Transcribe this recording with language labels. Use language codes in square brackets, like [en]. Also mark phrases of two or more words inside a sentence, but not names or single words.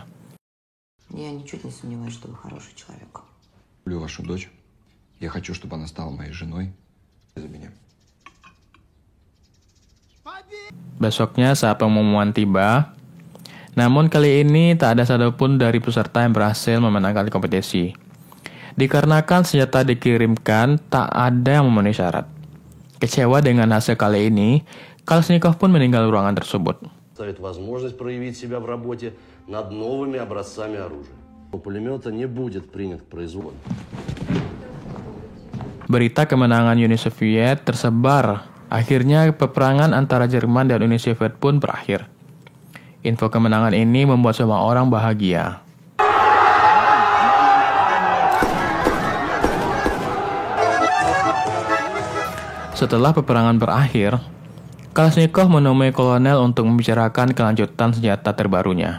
[ru] Я ничуть не сомневаюсь, что вы хороший человек. Люблю вашу дочь. Я хочу, чтобы она стала моей женой. За меня. [id] Besoknya saat pengumuman tiba, namun kali ini tak ada satupun dari peserta yang berhasil memenangkan kompetisi. Dikarenakan senjata dikirimkan, tak ada yang memenuhi syarat. Kecewa dengan hasil kali ini, Kalashnikov pun meninggal ruangan tersebut. [ru] Ставит возможность проявить себя в работе над новыми образцами оружия. Пулемета не будет принят к производству. [id] Berita kemenangan Uni Soviet tersebar. Akhirnya peperangan antara Jerman dan Uni Soviet pun berakhir. Info kemenangan ini membuat semua orang bahagia. Setelah peperangan berakhir, Kalashnikov menemui kolonel untuk membicarakan kelanjutan senjata terbarunya.